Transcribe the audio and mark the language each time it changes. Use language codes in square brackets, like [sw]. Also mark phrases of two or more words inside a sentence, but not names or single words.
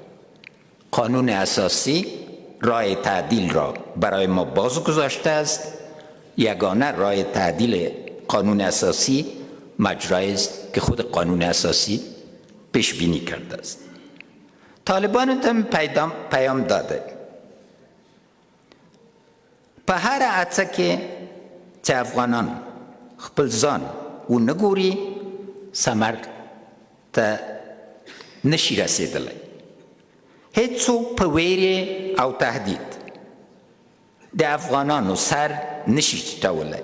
[fa] قانون اساسی راه تعدیل را برای ما باز گذاشته است. یگانه راه تعدیل قانون اساسی مجرایی است که خود قانون اساسی پیش بینی کرده است. [ps] طالبان هم پیام داده په هر هڅه کې چې افغانان خپل ځان ونګوري ثمر ته نشي رسېدلی. هیڅوک په ویرې او تهدید د افغانانو سر نشي ټیټولی.